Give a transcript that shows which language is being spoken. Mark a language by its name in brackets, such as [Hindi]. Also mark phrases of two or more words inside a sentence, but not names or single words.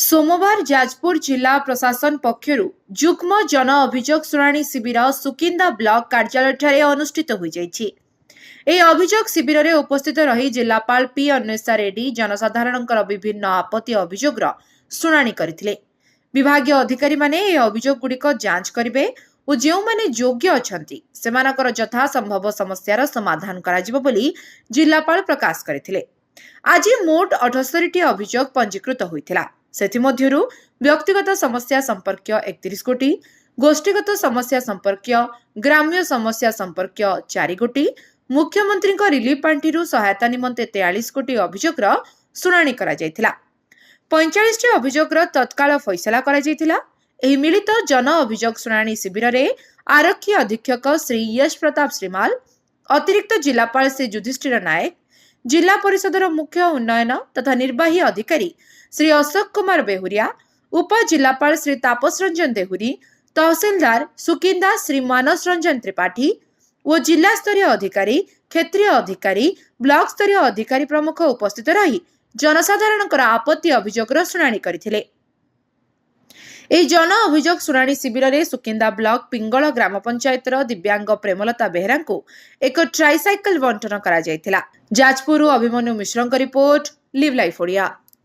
[Odia] ସୋମବାର ଯାଜପୁର ଜିଲ୍ଲା ପ୍ରଶାସନ ପକ୍ଷର ଯୁଗ୍ମ ଜନ ଅଭିଯୋଗ ଶୁଣାଣି ଶିବିର ସୁକିନ୍ଦା ବ୍ଲକ କାର୍ଯ୍ୟାଳୟ ଅନୁଷ୍ଠିତ ହୋ ଯାଇଛି। ଏହି ଅଭିଯୋଗ ଶିବିରରେ ଉପସ୍ଥିତ ରହି ଜିଲ୍ଲାପାଳ ପି ଅନ୍ୱେଷା ରେଡ୍ଡି ଜନସାଧାରଣଙ୍କର ବିଭିନ୍ନ ଆପତ୍ତି ଅଭିଯୋଗର ଶୁଣାଣି କରିଥିଲେ। ବିଭାଗୀୟ ଅଧିକାରୀମାନେ ଏହି ଅଭିଯୋଗଗୁଡ଼ିକ ଯାଞ୍ଚ କରିବେ ଓ ଯେଉଁମାନେ ଯୋଗ୍ୟ ଅଛନ୍ତି ସେମାନଙ୍କର ଯଥାସମ୍ଭବ ସମସ୍ୟାର ସମାଧାନ କରାଯିବ ବୋଲି ଜିଲ୍ଲାପାଳ ପ୍ରକାଶ କରିଥିଲେ। ଆଜି ମୋଟ 78ଟି ଅଭିଯୋଗ ପଞ୍ଜୀକୃତ ହୋଇଥିଲା। ସେଥିମଧ୍ୟରୁ ବ୍ୟକ୍ତିଗତ ସମସ୍ୟା ସମ୍ପର୍କୀୟ 31 ଗୋଟି, ଗୋଷ୍ଠୀଗତ ସମସ୍ୟା ସମ୍ପର୍କୀୟ, ଗ୍ରାମ୍ୟ ସମସ୍ୟା ସମ୍ପର୍କୀୟ 4 ଗୋଟି, ମୁଖ୍ୟମନ୍ତ୍ରୀ ରିଲିଫ ପାଣ୍ଠି ସହାୟତା ନିମନ୍ତେ 43 କୋଟି ଅଭିଯୋଗର ଶୁଣାଣି କରା ଯାଇଥିଲା। 45 ଟି ଅଭିଯୋଗର ତତ୍କାଳ ଫଇସଲା କରା ଯାଇଥିଲା। ଏହି ମିଳିତ ଜନ ଅଭିଯୋଗ ଶୁଣାଣି ଶିବିର ରେ ଆରକ୍ଷୀ ଅଧୀକ୍ଷକ ଶ୍ରୀ ଯଶ ପ୍ରତାପ ଶ୍ରୀମାଲ, ଅତିରିକ୍ତ ଜିଲ୍ଲାପାଳ ଶ୍ରୀ ଯୁଧିଷ୍ଠିର ନାୟକ, ଜିଲ୍ଲା ପରିଷଦର ମୁଖ୍ୟ ଉନ୍ନୟନ ତଥା ନିର୍ବାହୀ ଅଧିକାରୀ ଶ୍ରୀ ଅଶୋକ କୁମାର ବେହୁରିଆ, ଉପ ଜିଲ୍ଲାପାଳ ଶ୍ରୀ ତାପସ ରଞ୍ଜନ ଦେହୁରୀ, ତହସିଲଦାର ସୁକିନ୍ଦା ଶ୍ରୀ ମାନସ ରଞ୍ଜନ ତ୍ରିପାଠୀ ଓ ଜିଲ୍ଲା ସ୍ତରୀୟ ଅଧିକାରୀ, କ୍ଷେତ୍ରୀୟ ଅଧିକାରୀ, ବ୍ଲକ ସ୍ତରୀୟ ଅଧିକାରୀ ପ୍ରମୁଖ ଉପସ୍ଥିତ ରହି ଜନସାଧାରଣ ଆପତ୍ତି ଅଭିଯୋଗର ଶୁଣାଣି କରିଥିଲେ। ଏହି ଜନ ଅଭିଯୋଗ ଶୁଣାଣି ଶିବିର ରେ ସୁକିନ୍ଦା ବ୍ଲକ ପିଙ୍ଗଳ ଗ୍ରାମ ପଞ୍ଚାୟତ ଦିବ୍ୟାଙ୍ଗ ପ୍ରେମଲତା ବେହେରା କୁ ଏକ ଟ୍ରାଇସାଇକେଲ ବଣ୍ଟନ କରା ଯାଇଥିଲା। ଯାଜପୁର ଅଭିମନ୍ୟୁ ମିଶ୍ର ରିପୋର୍ଟ, ଲିଭ ଲାଇଫ ଓଡ଼ିଆ।